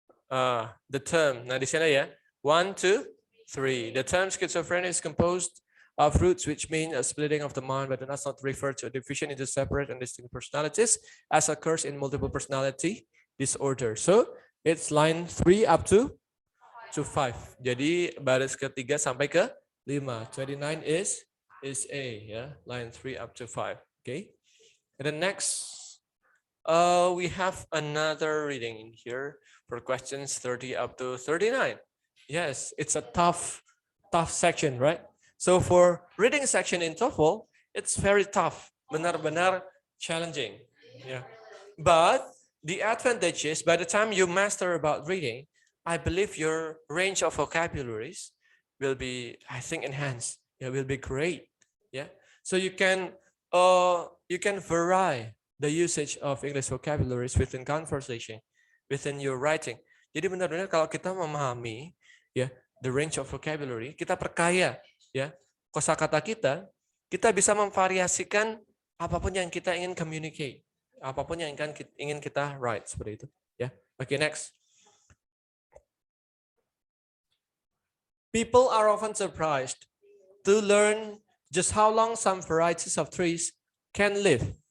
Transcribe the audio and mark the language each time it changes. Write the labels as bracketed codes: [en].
[en] The term. [id] Nah di sana ya. [en] 1, 2, 3. The term schizophrenia is composed of roots, which mean a splitting of the mind, but does not refer to a division into separate and distinct personalities, as occurs in multiple personality disorder. So it's line 3 up to 5. [id] Jadi baris ketiga sampai ke 5. [en] 29 is A, ya. Line 3 up to 5. Okay. And then next, we have another reading in here for questions 30 up to 39. Yes, it's a tough section, right? So for reading section in TOEFL, it's very tough, [id] benar-benar [en] challenging. Yeah. But the advantage is by the time you master about reading, I believe your range of vocabularies will be, I think, enhanced. It will be great. Yeah. So you can vary the usage of English vocabularies within conversation, within your writing. [id] Jadi benar-benar kalau kita memahami ya [en] the range of vocabulary, [id] kita perkaya ya kosakata kita bisa memvariasikan apapun yang kita ingin [en] communicate, [id] apapun yang ingin kita [en] write [id] seperti itu ya. [en] Okay, next. People are often surprised to learn just how long some varieties of trees can live.